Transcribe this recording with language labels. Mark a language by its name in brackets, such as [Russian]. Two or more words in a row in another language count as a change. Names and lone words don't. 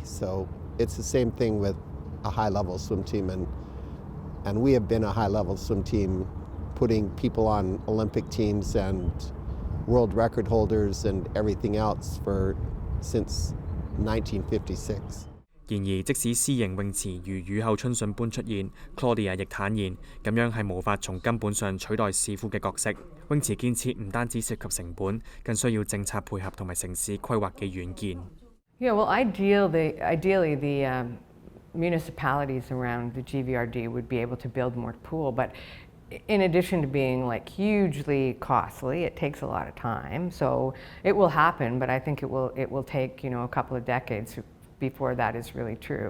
[English] So it's the same thing with a high-level swim team, and we have been a high-level swim team, putting people on Olympic teams and world record holders and everything else since 1956. [Cantonese] 然而，即使私營泳池如雨後春筍般出現 ，Claudia 亦坦言，咁樣係無法從根本上取代市府嘅角色。泳池建設唔單止涉及成本，更需要政策配合同埋城市規劃嘅遠見。 [English] Yeah, well, ideally the municipalities around the GVRD would be able to build more pool, but in addition to being like hugely costly, it takes a lot of time. So it will happen, but I think it will take a couple of decades before that is really true.